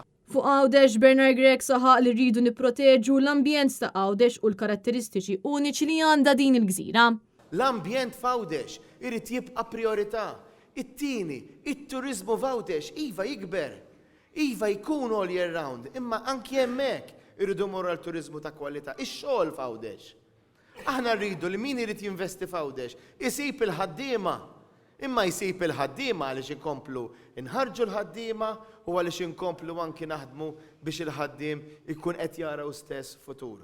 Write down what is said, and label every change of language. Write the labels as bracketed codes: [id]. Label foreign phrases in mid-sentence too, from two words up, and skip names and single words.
[mt] Fuq Għawdex Bernard Gregg saħaq li rridu nipproteġu l-ambjent ta' Għawdex u l-karatteristiċi uniċi li għandha din il-gżira. L-ambjent f'Għawdex irid jibqa' priorità. It-tieni, it-turiżmu f'Għawdex iva jikber, iva jkun [en] all year round, [mt] imma anki hemmhekk irridu morru għall-turiżmu ta' kwalità, ix-xogħol f'Għawdex. Aħna rridu li min irid jinvesti f'Għawdex isib il-ħaddiema. Imma jsib il-ħaddiema għaliex inkomplu inħarġu l-ħaddiema u għaliex inkomplu anki naħdmu biex il-ħaddiem ikun qed jaraw stess futur.